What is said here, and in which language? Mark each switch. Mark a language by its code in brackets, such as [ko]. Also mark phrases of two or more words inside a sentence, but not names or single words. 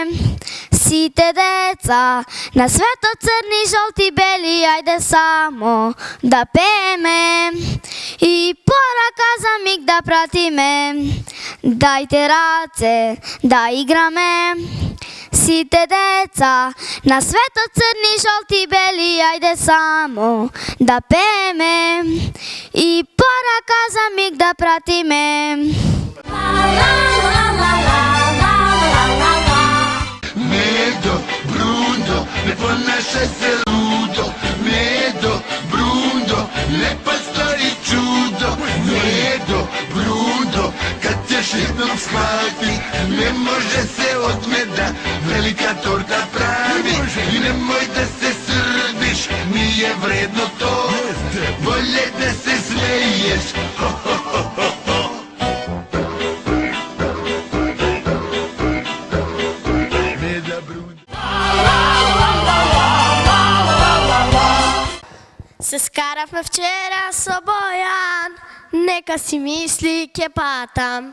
[mk] Сите деца на светот, црни, жолти, бели, ајде само да пееме и порака за миг да пратиме. Дајте раце да играме. Сите деца на светот, црни, жолти, бели, ајде само да пееме и порака за миг да пратиме. [sr] Medo, Bruno, ne ponašaj se ludo. Medo, Bruno, lepa stvari čudo. Medo, Bruno, kad ćeš jednom shvati, ne može se od meda velika torta pravi. I nemoj da se srdiš, nije vredno to, bolje da se smeješ. Ho, ho, ho, ho, ho. [mk] Се скаравме вчера со Бојан, нека си мисли ке патам.